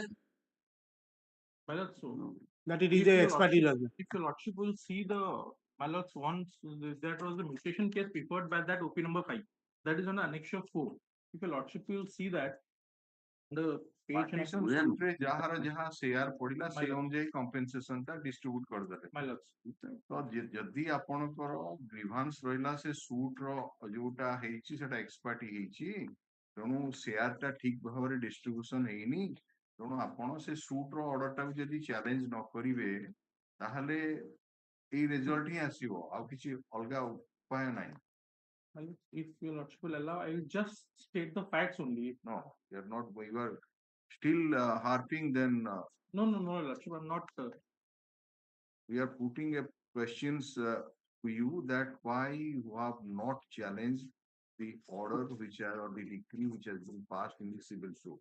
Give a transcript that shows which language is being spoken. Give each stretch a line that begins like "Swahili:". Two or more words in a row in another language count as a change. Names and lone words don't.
English: issue, My lords, so that it is If a your ex parte lordship- judgment. if your lordship will see the my lords once that was the mutation case preferred by that OP number 5. That is on annexure 4. If your lordship will see that the page Partition When-
Odia: suit ରେ ଯାହାର ଯାହା share ପଡିଲା
English: My
Odia: ସେ
English: lord.
Odia: ଅନୁଯାୟୀ compensation ଟା distribute କରିଦେଲେ।
English: my lords.
Odia: ତ ଯଦି ଆପଣଙ୍କର grievance ରହିଲା ସେ suit ର ଯୋଉଟା ହେଇଛି ସେଟା
English: ex parte
Odia: ହେଇଛି, ତେଣୁ share ଟା ଠିକ ଭାବରେ distribution ହେଇନି, ତେଣୁ ଆପଣ ସେ suit ର order ଟାକୁ ଯଦି challenge ନ କରିବେ ତାହେଲେ ଏଇ result ହିଁ ଆସିବ, ଆଉ କିଛି ଅଲଗା ଉପାୟ ନାହିଁ।
English: My lords, if your lordship will allow, I will just state the facts only. No, you are not, you are still harping, then No, lordship, I'm not. we are putting a questions to you that why you have not challenged the order which are or the decree which has been passed in the civil suit.